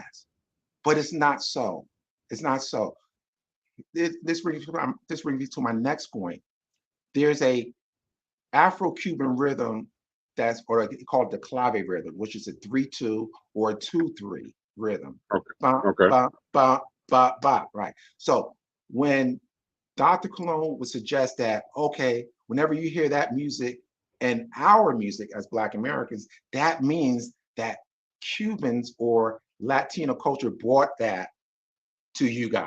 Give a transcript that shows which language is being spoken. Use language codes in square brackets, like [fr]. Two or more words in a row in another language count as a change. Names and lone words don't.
[en] But it's not so. It's not so. This brings me to my next point. There's a Afro-Cuban rhythm that's called the clave rhythm, which is a 3-2 or a 2-3 rhythm. Okay. Ba, Okay. ba, ba, ba, ba, right. So when Dr. Cologne would suggest that, okay, whenever you hear that music and our music as Black Americans, that means that Cubans or Latino culture brought that to you guys.